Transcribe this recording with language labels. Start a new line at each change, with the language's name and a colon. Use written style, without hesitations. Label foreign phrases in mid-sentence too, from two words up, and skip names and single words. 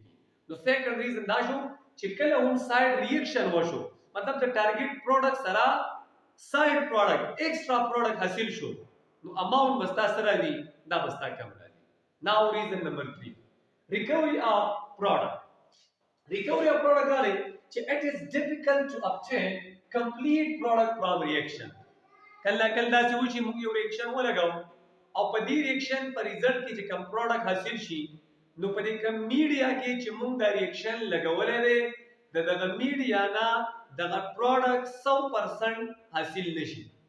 Pashto: نو
English: second reason
Pashto: دا شو چې کله هم
English: side reaction
Pashto: وشو مطلب د
English: target product
Pashto: سره
English: side product extra product
Pashto: حاصل شو نو اماونت بستا سره دی دا بستا کم راځي.
English: now reason number 3 recovery of product. recovery of product
Pashto: دا دی چې
English: it is difficult to obtain complete product from reaction.
Pashto: کله کله دا چې وشي موږ یو ریاکشن ولګاو او په دې ریاکشن په ریزلټ کې چې کوم پروډکټ حاصل شي نو په دې کوم میډیا کې چې موږ دا ریاکشن لګولې ده دغه میډیا نه دغه پروډکټ 100% حاصل نشي.